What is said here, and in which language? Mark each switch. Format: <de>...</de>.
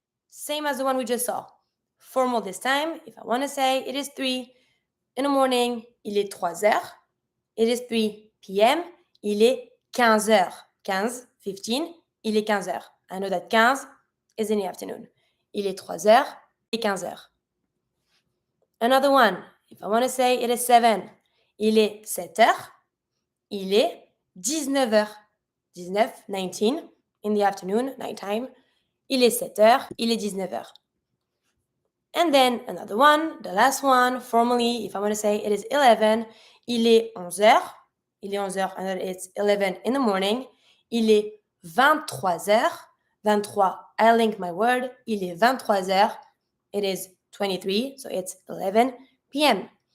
<en>Same as the one we just saw. Formal this time, if I want to say it is 3 in the morning,</en> <fr>il est 3 heures.</fr> <en>It is 3 p.m.,</en> <fr>il est 15 heures. 15, 15, il est 15 heures.</fr> <en>I know that 15 is in the afternoon.</en> <fr>Il est 3 heures, il est 15 heures.</fr> <en>Another one, if I want to say it is 7,</en> <fr>il est 7 heures. Il est 19 heures.</fr> <en>19, 19, in the afternoon, nighttime.</en> <fr>Il est 7 heures, il est 19 heures.</fr> <en>And then another one, the last one, formally, if I want to say it is 11,</en> <fr>il est 11 heures. Il est 11 heures,</fr> <en>and it's 11 in the morning.</en> <fr>Il est 23 heures.</fr> <en>23, I link my word.</en> <fr>Il est 23 heures.</fr> <en>It is 23, so it's 11 p.m.</en>